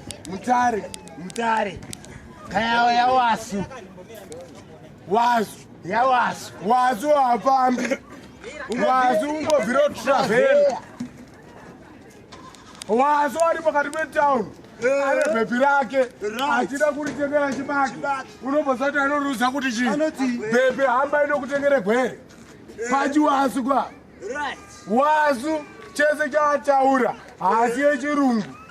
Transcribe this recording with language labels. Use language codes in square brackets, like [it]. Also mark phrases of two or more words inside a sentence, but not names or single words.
[sn] Mutare. Mutare. Kaya yawasu. Wasu. Yawasu. Wasu hafambi. Wasu ungobvira travel. Wasu ari pakati petown. Eh. Ane bhebhi rake. Right. Achida kuritengera chibaki. Chibaki. Unombozati anoruza kuti chii? Anoti? Bhebhi, hamba inokutengere gwere. Eh. Pachiwasu kwa. Right. Wasu chese chaataura, haasi yechirungu.